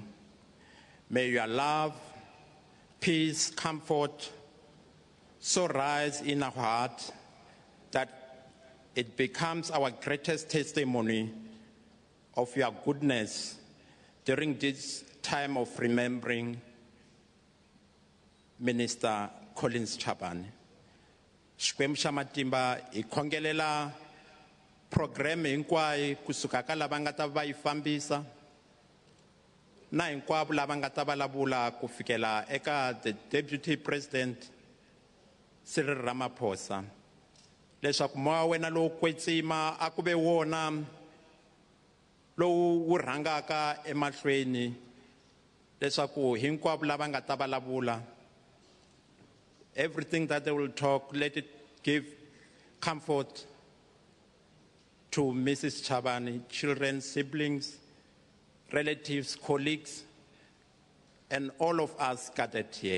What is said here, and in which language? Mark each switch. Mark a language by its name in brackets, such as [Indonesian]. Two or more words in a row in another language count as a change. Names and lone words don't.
[English] May your love, peace, comfort so rise in our heart that it becomes our greatest testimony of your goodness during this time of remembering Minister Collins Chabane. [Tsonga] Xikwembu xa matimba hi khongelela program hinkwayo kusuka ka lava nga ta va yi fambisa na hinkwavo lava nga ta vulavula ku fikela eka [English] the Deputy President [Tsonga] Cyril Ramaphosa leswaku moya wena lowu kwetsima a ku ve wona lowu wu rhangaka emahlweni leswaku hinkwavo lava nga ta vulavula, [English] everything that they will talk, let it give comfort to Mrs. Chabane, children, siblings, relatives, colleagues, and all of us gathered here.